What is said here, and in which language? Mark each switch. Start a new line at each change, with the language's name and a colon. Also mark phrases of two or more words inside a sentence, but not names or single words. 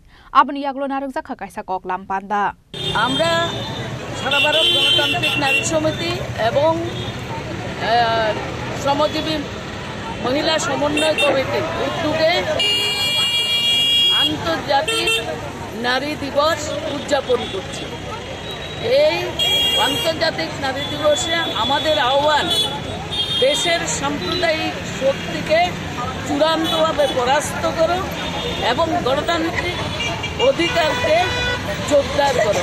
Kok Borok: Abni Yaglo Naruzaka Kaisa Kok Lampanda.
Bangla: Amra Sarabarok Ganatantric Nari Somiti এবং শ্রমজীবী মহিলা সমন্বয় কমিটি উদ্যোগে আন্তর্জাতিক নারী দিবস উদযাপন করছে। এই আন্তর্জাতিক নারী দিবসে আমাদের আহ্বান দেশের সাম্প্রদায়িক শক্তিকে চূড়ান্তভাবে পরাস্ত করো এবং গণতান্ত্রিক অধিকারকে জোরদার করো।